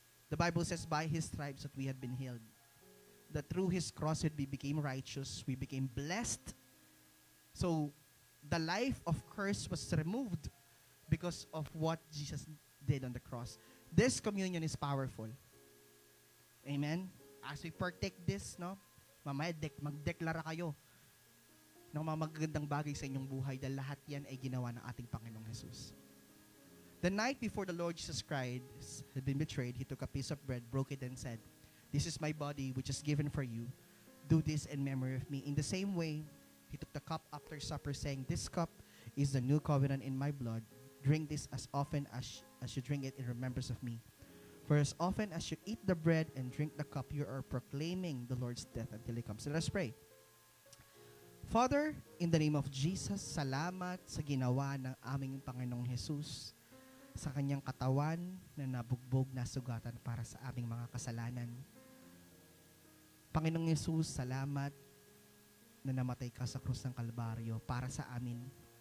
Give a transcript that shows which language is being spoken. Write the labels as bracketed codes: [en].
[en] The Bible says, by His stripes that we had been healed. That through His cross we became righteous, we became blessed. So, the life of curse was removed because of what Jesus did on the cross. This communion is powerful. Amen? As we partake this, [tl] no, mamaya magdeklara kayo ng mga magagandang bagay sa inyong buhay dahil lahat yan ay ginawa ng ating Panginoong Jesus. [en] The night before the Lord Jesus Christ had been betrayed, He took a piece of bread, broke it, and said, "This is my body which is given for you. Do this in memory of me." In the same way, He took the cup after supper, saying, "This cup is the new covenant in my blood. Drink this as often as you drink it in remembrance of me. For as often as you eat the bread and drink the cup, you are proclaiming the Lord's death until He comes." So let us pray. Father, in the name of Jesus, [tl] salamat sa ginawa ng aming Panginoong Jesus, sa kanyang katawan na nabugbog na sugatan para sa aming mga kasalanan. Panginoong Jesus, salamat na namatay ka sa krus ng Kalbaryo para sa amin.